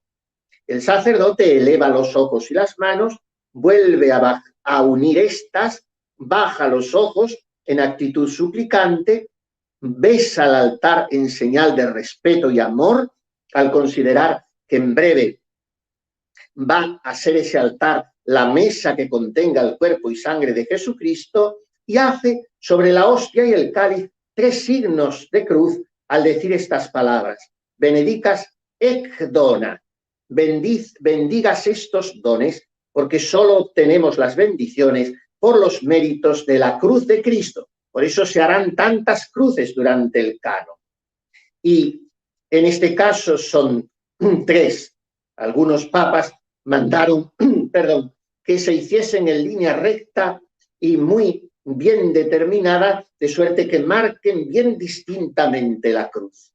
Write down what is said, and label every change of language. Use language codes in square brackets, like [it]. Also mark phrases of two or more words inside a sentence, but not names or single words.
[es] El sacerdote eleva los ojos y las manos, vuelve a unir estas, baja los ojos en actitud suplicante, besa al altar en señal de respeto y amor, al considerar que en breve va a ser ese altar la mesa que contenga el cuerpo y sangre de Jesucristo, y hace sobre la hostia y el cáliz 3 signos de cruz al decir estas palabras: [la] benedicas ec dona, [es] bendigas estos dones, porque solo obtenemos las bendiciones por los méritos de la cruz de Cristo. Por eso se harán tantas cruces durante el canon. Y en este caso son 3. Algunos papas mandaron, que se hiciesen en línea recta y muy bien determinada, de suerte que marquen bien distintamente la cruz.